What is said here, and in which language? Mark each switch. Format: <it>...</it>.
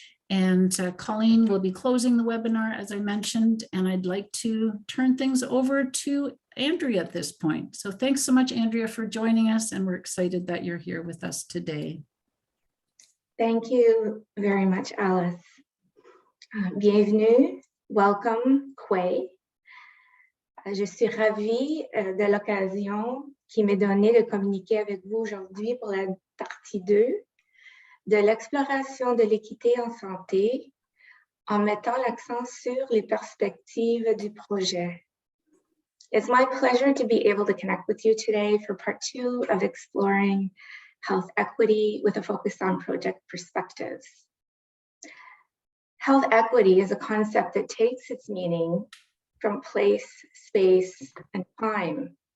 <en>And Colleen will be closing the webinar, as I mentioned, and I'd like to turn things over to Andrea at this point. So thanks so much, Andrea, for joining us, and we're excited that you're here with us today. Thank you very much, Alice.</en> <fr>Bienvenue,</fr> <en>welcome,</en> <fr>Kwei. Je suis ravie de l'occasion qui m'est donnée de communiquer avec vous aujourd'hui pour la partie 2 de l'exploration de l'équité en santé en mettant l'accent sur les perspectives du projet.</fr> <en>It's my pleasure to be able to connect with you today for part 2 of exploring health equity with a focus on project perspectives. Health equity is a concept that takes its meaning from place, space, and time.</en>